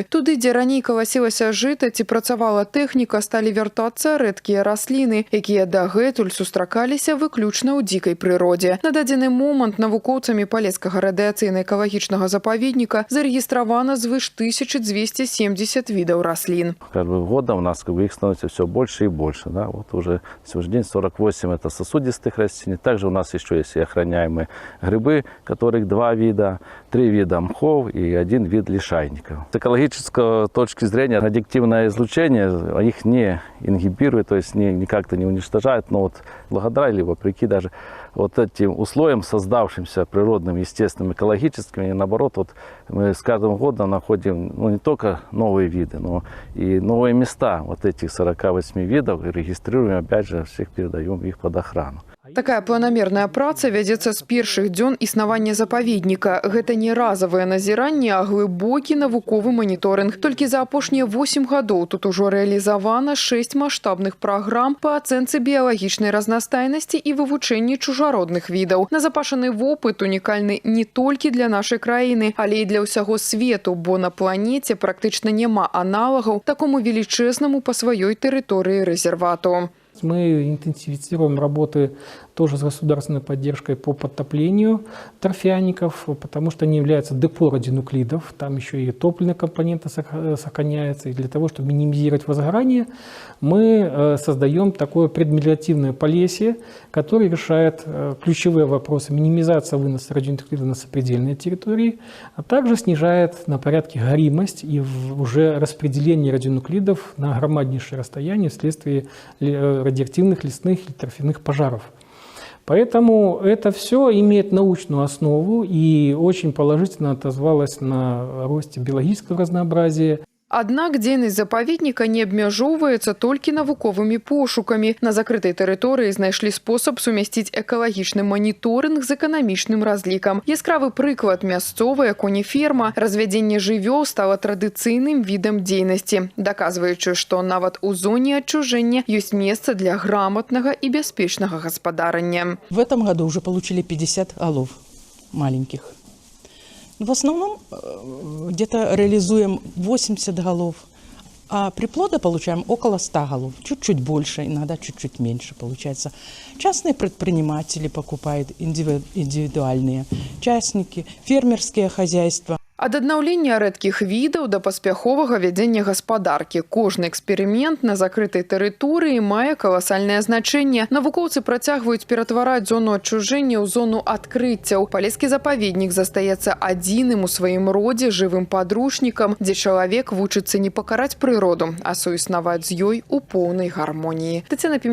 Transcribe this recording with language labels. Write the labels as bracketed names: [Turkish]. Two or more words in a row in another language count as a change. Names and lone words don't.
[Belarusian] Туды, дзе раней каласілася жыта ці працавала тэхніка, сталі вяртацца рэдкія расліны, якія дагэтуль сустракаліся выключна ў дзікай прыродзе. На дадзены момант навукоўцамі Палескага радыяцыйна-экалагічнага запаведніка зарэгістравана звыш 1270 відаў раслін. [Russian] Каждым годом у нас их становится все больше и больше. Да? Вот уже сегодня день 48 это сосудистые растений. Также у нас еще есть и охраняемые грибы, которых 2 вида, 3 вида мхов и 1 вид лишайников. С экологической точки зрения радиоактивное излучение их не ингибирует, то есть никак-то не уничтожает, но вот благодаря или вопреки даже вот этим условиям, создавшимся природным, естественным, экологическим, и наоборот, вот мы с каждым годом находим не только новые виды, но и новые места вот этих 48 видов, и регистрируем, опять же, всех передаем их под охрану. [Belarusian] Такая планамерная праца вядзецца з першых дзён існавання запаведніка. Гэта не разавае назіранне, а глыбокі навуковы маніторынг. Толькі за апошнія 8 гадоў тут ужо рэалізавана 6 маштабных праграм па ацэнцы біялагічнай разнастайнасці і вывучэнні чужародных відаў. Назапашаны вопыт унікальны не толькі для нашай краіны, але і для ўсяго свету, бо на планеце практычна няма аналагаў такому велічэзнаму па сваёй тэрыторыі рэзервату. [Russian] Мы интенсифицируем работы тоже с государственной поддержкой по подтоплению торфяников, потому что они являются депо радионуклидов, там еще и топливные компоненты сохраняются. И для того, чтобы минимизировать возгорание, мы создаем такое предмелиоративное полесье, которое решает ключевые вопросы минимизации выноса радионуклидов на сопредельные территории, а также снижает на порядке горимость и уже распределение радионуклидов на громаднейшее расстояние вследствие радиоактивных лесных или торфяных пожаров. Поэтому это все имеет научную основу и очень положительно отозвалось на росте биологического разнообразия. [Belarusian] Аднак дзейнасць запаведніка не абмяжоўваецца толькі навуковымі пошукамі. На закрытай тэрыторыі знайшлі спосаб сумясціць экалагічны маніторынг з эканамічным разлікам. Яскравы прыклад – мясцовая конеферма. Развядзенне жывёл стала традыцыйным відам дзейнасці, даказваючы, што нават у зоне адчужэння ёсць месца для грамотнага і бяспечнага гаспадарання. [Russian] В этом году уже получили 50 голов маленьких. В основном где-то реализуем 80 голов, а приплода получаем около 100 голов. Чуть-чуть больше, иногда чуть-чуть меньше получается. Частные предприниматели покупают, индивидуальные частники, фермерские хозяйства. [Belarusian] Ад аднаўлення рэдкіх відаў да паспяховага вядзення гаспадаркі. Кожны эксперымент на закрытай тэрыторыі мае каласальнае значэнне. Навукоўцы працягваюць ператвараць зону адчужэння ў зону адкрыццяў. Палескі запаведнік застаецца адзіным у сваім родзе жывым падручнікам, дзе чалавек вучыцца не пакараць прыроду, а суіснаваць з ёй у поўнай гармоніі.